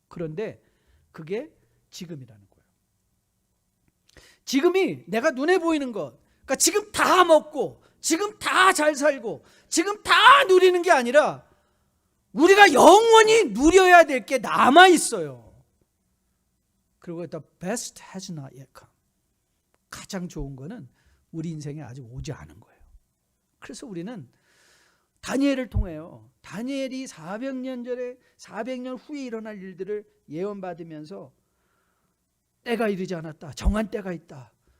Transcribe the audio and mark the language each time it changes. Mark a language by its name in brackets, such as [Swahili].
[Korean] 그런데 그게 지금이라는 거예요. 지금이 내가 눈에 보이는 것, 그러니까 지금 다 먹고 지금 다 잘 살고 지금 다 누리는 게 아니라 우리가 영원히 누려야 될 게 남아 있어요. [English] 그리고 the best has not yet come. [Korean] 가장 좋은 거는 우리 인생에 아직 오지 않은 거예요. 그래서 우리는 다니엘을 통해요. 다니엘이 400년 전에 400년 후에 일어날 일들을 예언받으면서 때가 이르지 않았다. 정한 때가 있다.